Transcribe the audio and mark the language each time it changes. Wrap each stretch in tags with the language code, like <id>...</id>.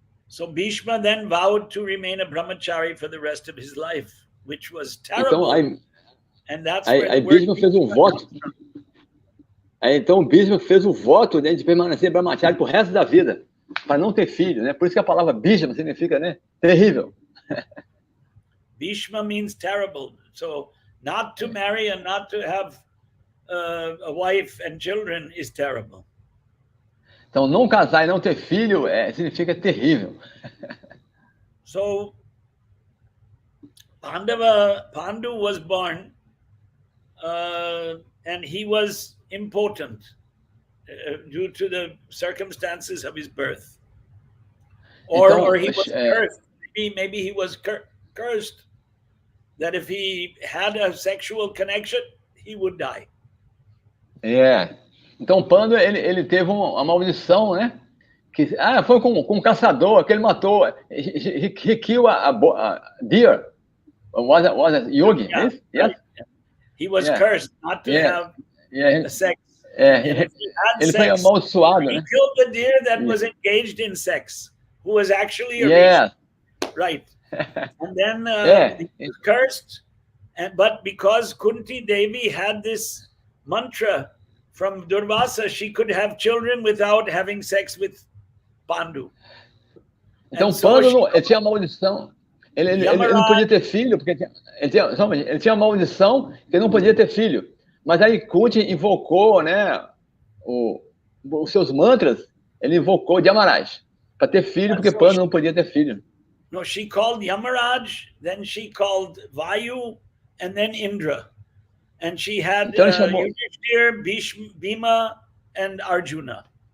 <en>So Bhishma then vowed to remain a brahmachari for the rest of his life, which was terrible.</en> <pt>Então,</pt> <en>and that's</en> <pt>aí Bhishma fez um voto. Então Bhishma fez o voto, né, de permanecer brahmachari pro resto da vida, para não ter filho, né? Por isso que a palavra Bhishma significa, né, terrível.</pt> <en>Bhishma means terrible. So not to marry and not to have a wife and children is terrible.</en> <pt>Então, não casar e não ter filho significa terrível.</pt> <en>So, Pandu was born and he was impotent due to the circumstances of his birth. Or he was cursed. Maybe he was cursed that if he had a sexual connection, he would die.</en> <pt>Então, Pandu, ele teve uma maldição, né? Que, foi com um caçador que ele matou.</pt> <en>He killed a deer. Was a yogi? Yeah, yes? Yes? He was cursed not to have sex.</en> <pt>Ele foi amaldiçoado, né?</pt> <en>He killed the deer that was engaged in sex, who was actually a right. And then he was cursed, but because Kunti Devi had this mantra from Durvasa, she could have children without having sex with Pandu.</en> <pt>Então, Pandu ele tinha maldição. Ele não podia ter filho, porque ele tinha maldição que ele não podia ter filho. Mas aí Kunti invocou, né, os seus mantras, ele invocou Yamaraj para ter filho, porque Pandu não podia ter filho.</pt> <en>No, she called Yamaraj, then she called Vayu, and then Indra. And she had Yudhishthir, Bhima, and Arjuna.</en>